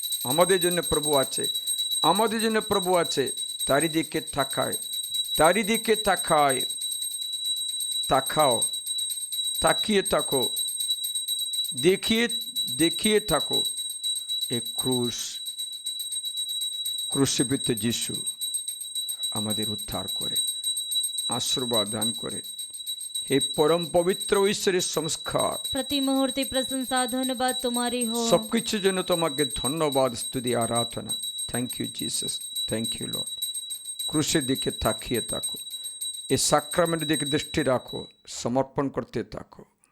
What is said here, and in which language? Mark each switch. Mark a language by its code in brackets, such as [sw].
[bn] আমাদের জন্য প্রভু আছে, আমাদের জন্য প্রভু আছে। তারই দিকে তাকায়, তারই দিকে তাকায়, তাকাও, তাকিয়ে থাকো, দেখিয়ে দেখিয়ে থাকো এ ক্রুশিত যিশু আমাদের উদ্ধার করে, আশীর্বাদ দান করে। হে পরম পবিত্র ঈশ্বরের সংস্কার, [hi] प्रति मुहूर्ते प्रशंसा धन्यवाद तुम्हारी हो। [bn] সব কিছুর জন্য তোমাকে ধন্যবাদ, স্তুতি, আরাধনা। [en] Thank you Jesus, thank you Lord. [bn] ক্রুশের দিকে তাকিয়ে থাকো, এই সাক্রামেন্টের দিকে দৃষ্টি রাখো, সমর্পণ করতে থাকো।